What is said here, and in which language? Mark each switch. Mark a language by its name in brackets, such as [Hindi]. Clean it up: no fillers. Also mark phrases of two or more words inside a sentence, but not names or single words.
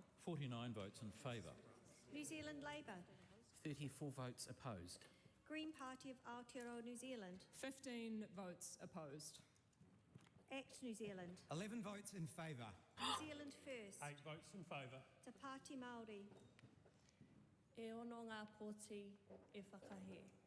[English] 49 votes in favour. New Zealand Labour, 34 votes opposed. Green Party of Aotearoa New Zealand, 15 votes opposed. ACT New Zealand, 11 votes in favour. New Zealand First, 8 votes in favour. Te Pāti Māori, [Māori] E ono ngā pōti e whakahe.